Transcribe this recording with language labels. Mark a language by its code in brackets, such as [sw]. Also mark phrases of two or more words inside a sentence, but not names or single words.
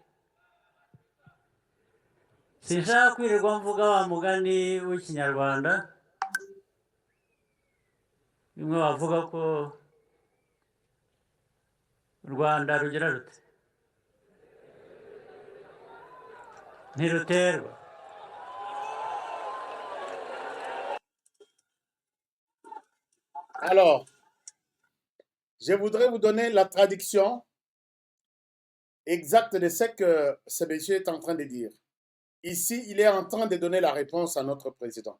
[rw] sinshaka kwirirwa mvuga wa mugani w'ikinyarwanda bimwe bavuga ko u Rwanda rugira rute ntiruterwa [fr] Alors, je voudrais vous donner la traduction exacte de ce que ce monsieur est en train de dire. Ici, il est en train de donner la réponse à notre président.